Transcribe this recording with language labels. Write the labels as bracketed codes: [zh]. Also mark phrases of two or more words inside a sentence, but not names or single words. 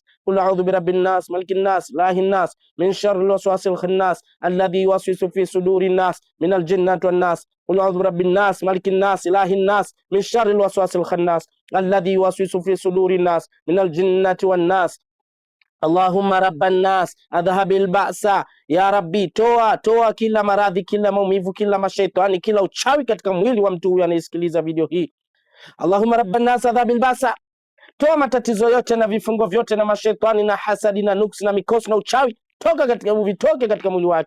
[ar] قل أعوذ برب الناس ملك الناس إله الناس من شر الوسواس الخناس الذي يوسوس في صدور الناس من الجنة والناس. قل أعوذ برب الناس ملك الناس إله الناس من شر الوسواس الخناس الذي يوسوس في صدور الناس من الجنة والناس. اللهم رب الناس أذهب البأس يا رب, [sw] toa kila maradhi, kila maumivu, kila mashaitani, kila uchawi katika mwili wa mtu huyu anayesikiliza video hii. [ar] اللهم رب الناس أذهب البأس, [sw] toa matatizo yote na vifungo vyote na mashaitani na hasadi na nuksi na mikosi na uchawi, vitoke katika mwili wake.